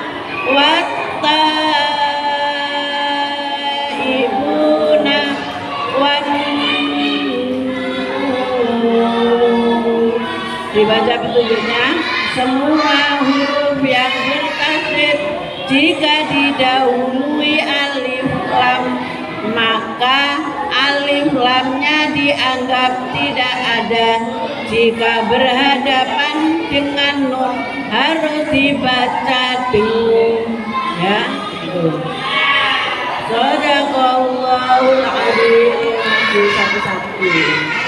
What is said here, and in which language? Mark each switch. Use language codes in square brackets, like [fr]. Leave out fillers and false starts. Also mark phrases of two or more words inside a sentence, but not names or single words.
[id] wattaibuna dibaca petunjuknya semua huruf yang bertasydid jika didahului alif lam maka alif lamnya dianggap tidak ada. Jika berhadapan dengan nun harus dibaca dengung ya. [ar] صدق الله العظيم. [id] Satu-satu.